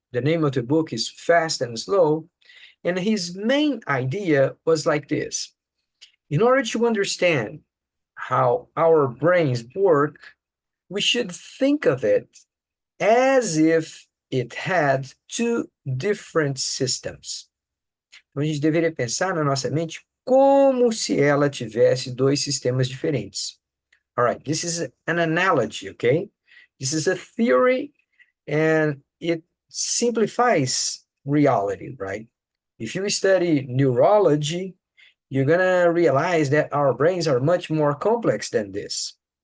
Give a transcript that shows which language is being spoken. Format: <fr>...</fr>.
<en>The name of the book is Fast and Slow, and his main idea was like this. In order to understand how our brains work, we should think of it as if it had two different systems.</en> <pt>Então, a gente deveria pensar na nossa mente como se ela tivesse dois sistemas diferentes.</pt> <en>All right, this is an analogy, okay? This is a theory, and it simplifies reality, right? If you study neurology, you're gonna realize that our brains are much more complex than this.</en>